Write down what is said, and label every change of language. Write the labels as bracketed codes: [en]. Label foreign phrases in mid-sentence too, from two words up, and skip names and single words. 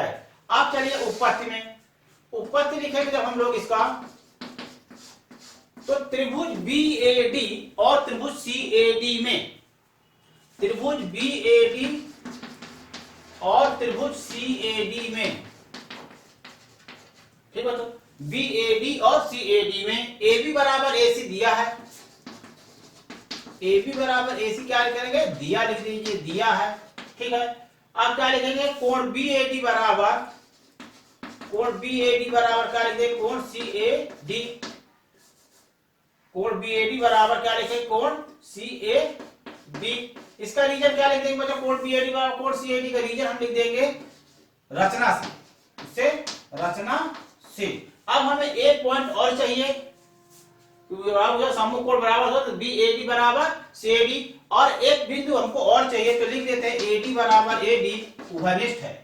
[hi] अब चलिए उत्पत्ति में, उत्पत्ति लिखेंगे जब हम लोग इसका, तो त्रिभुज बीएडी और त्रिभुज सीएडी में, त्रिभुज बीएडी और त्रिभुज सीएडी में, ठीक है। तो बीएडी और सीएडी में ए बी बराबर ए सी दिया है, ए बी बराबर ए सी क्या करेंगे, दिया लिख दीजिए, दिया है, ठीक है। अब क्या लिखेंगे, कोण बीएडी बराबर, कोण बीएडी बराबर क्या लिख देंगे, कोण सीएडी, कोण बीएडी बराबर क्या लिखेंगे, कोण सीएडी। इसका रीजन क्या लिख देंगे बच्चों, कोण बीएडी बराबर कोण सीएडी का रीजन हम लिख देंगे रचना से, इससे रचना से। अब हमें एक पॉइंट और चाहिए, सम्मुख कोण बराबर हो तो बी ए डी बराबर सी ए डी, और एक बिंदु हमको और चाहिए, तो लिख देते हैं ए डी बराबर ए डी उभयनिष्ठ है।